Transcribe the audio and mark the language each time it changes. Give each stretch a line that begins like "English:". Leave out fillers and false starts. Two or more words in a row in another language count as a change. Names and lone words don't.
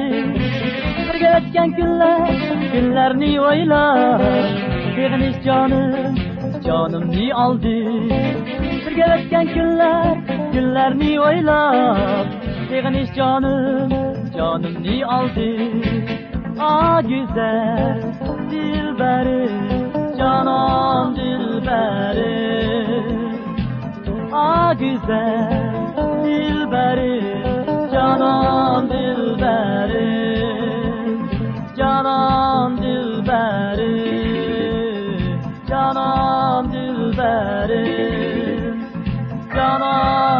Uzbek: Birga o'tgan kunlarni o'ylab, sevinish jonimni oldi. Birga o'tgan kunlarni o'ylab, sevinish jonimni oldi.
Turkish: Ah güzel dilberi, canan dilberi. Ah güzel dilberi, canan dilberi. Canan dilberi, canan dilberi, canan